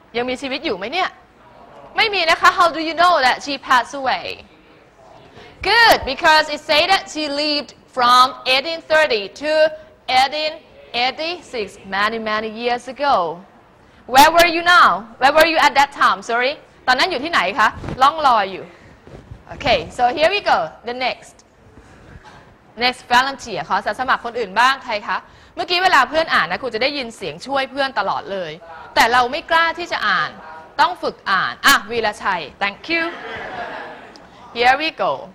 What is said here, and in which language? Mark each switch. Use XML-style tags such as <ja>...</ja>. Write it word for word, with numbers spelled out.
<th>ยังมีชีวิตอยู่ไหมเนี่ยไม่มีนะคะ</th> <en>How do you know that she passed away? Good, because it said that she lived from eighteen thirty to eighteen eighty-six, many many years ago. Where were you now? Where were you at that time? Sorry,</en> <th>ตอนนั้นอยู่ที่ไหนคะล่องลอยอยู่</th> <en>Okay, so here we go. The next, next volunteer</en> <th>ขอสมัครคนอื่นบ้างใครคะเมื่อกี้เวลาเพื่อนอ่านนะครูจะได้ยินเสียงช่วยเพื่อนตลอดเลยแต่เราไม่กล้าที่จะอ่านต้องฝึกอ่านอ่ะวีรชัย</th> <en>thank you here we go</en>